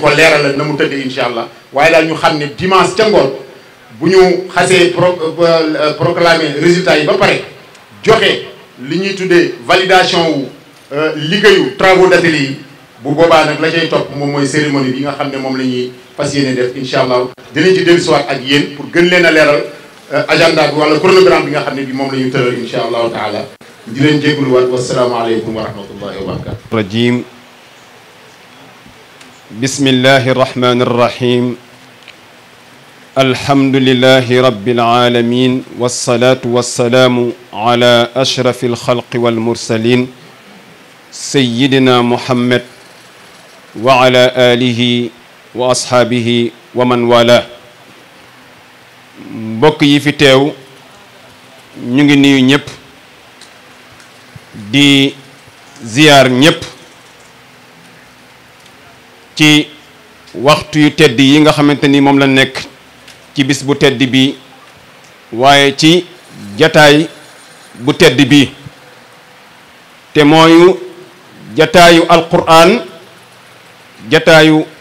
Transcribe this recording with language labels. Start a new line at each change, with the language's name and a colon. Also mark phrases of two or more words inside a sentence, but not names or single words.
Wolof: ko leeralal na mu tëddee
Arabic: إن شاء الله
Wolof: waaye daal ñu xam ne dimanche ca ngoon bu ñu xasee
French: proclamer résultats
Wolof: yi ba pare joxe li ñuy tuddee validation wu liggéeyu
French: travaux d'atelier
Wolof: yi bu boobaa nag la cay topp moom mooy cérémonie bi nga xam ne moom la ñuy fas yéene def
Arabic: إن شاء الله
Wolof: dinañ ci dellusiwaat ak yéen pour gën leen a leeral agenda bi wala chronogramme bi nga xam ne bi moom la ñu tëral
Arabic: إن شاء الله تعالى
Wolof: di leen jégaluwaat
Arabic: والسلام عليكم ورحمة الله وبركاته الرجيم بسم الله الرحمن الرحيم الحمد لله رب العالمين والصلاة والسلام على أشرف الخلق والمرسلين سيدنا محمد وعلى آله وأصحابه ومن والى
Wolof: mbokk yi fi teew ñu ngi nuyu ñëpp di ziyaar ñëpp ci waxtu yu tedd yi nga xamante ni moom la nekk ci bis bu tedd bi waaye ci jataay bu tedd bi te mooy jataayu alquran jataayu